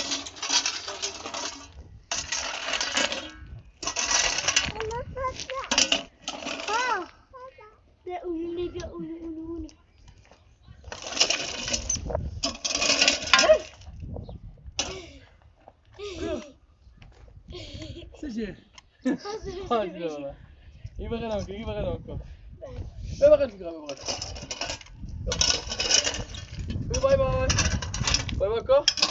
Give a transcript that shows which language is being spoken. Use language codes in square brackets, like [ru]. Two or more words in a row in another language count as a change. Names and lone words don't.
[ar] ها ده اونو سجل [tr] Hadi iyi bakın Hakkı, iyi bakın Hakkı. Ver bakalım şu kahve bakalım. Bay bay. Bay bay Hakkı.